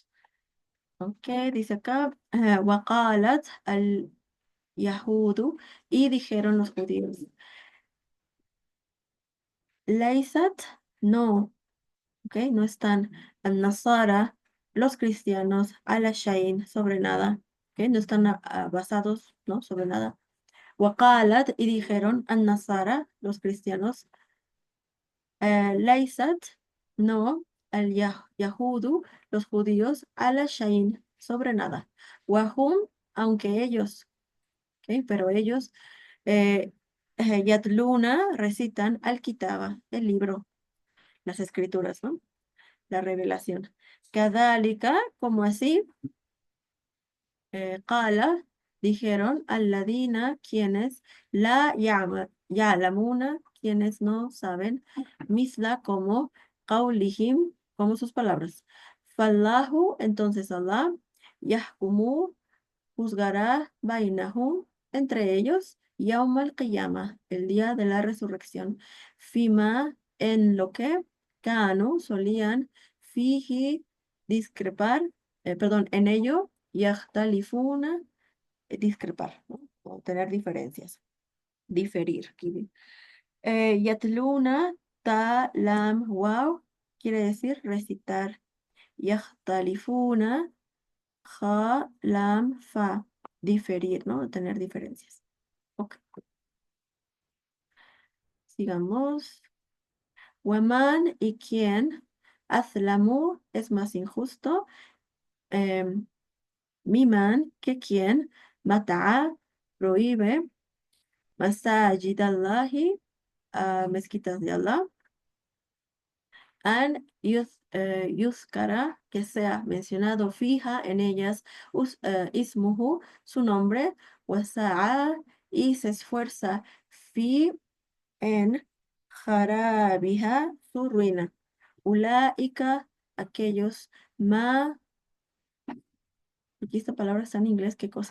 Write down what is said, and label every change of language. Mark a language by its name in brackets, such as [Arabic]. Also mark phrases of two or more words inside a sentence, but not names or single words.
[Spanish] Ok, dice acá, [Arabic] وقالت اليهود, [Spanish] y dijeron los judíos, Laysat, no, ok, no están, [Arabic] النصارى, [Spanish] los cristianos, [Arabic] على شيء, [Spanish] sobre nada, ok, no están basados, ¿no? Sobre nada. Waqalat, y dijeron, an-Nasara, los cristianos, Laysat, no, Yahudu, los judíos, [Arabic] على شيء, [Spanish] sobre nada. Wahum, aunque ellos, ¿ok? Pero ellos, Yatluna recitan al-kitaba, el libro, las escrituras, ¿no? La revelación. Kadhalika, como así, qala, dijeron, alladina, quienes ya'lamuna, quienes no saben, misla como qawlihim, como sus palabras. Fallahu, entonces Allah, yahkumu, juzgará bainahum, entre ellos, [Arabic] يوم القيامة, [Spanish] el día de la resurrección, Fima, en lo que Kanu solían, Fihi, discrepar, perdón, en ello, Yahtalifuna, discrepar, ¿no? O tener diferencias, diferir. [Arabic] يتلون، تاء، لام, [Spanish] wow, quiere decir recitar. [Arabic] يختلفون، خاء، لام، فاء, [Spanish] diferir, ¿no? Tener diferencias. Ok, sigamos. Waman y quién, azlamu es más injusto. em, Miman que quien, mata'a prohíbe, [Arabic] مساجد الله, [Spanish] mezquitas de Allah, [Arabic] أن يذكر, [Spanish] que sea mencionado fija en ellas, ismuhu, su nombre, wasa'a, y se esfuerza fi en jarabiha, su ruina. Ulaika, aquellos, aquí esta palabra está en inglés, ¿qué cosa?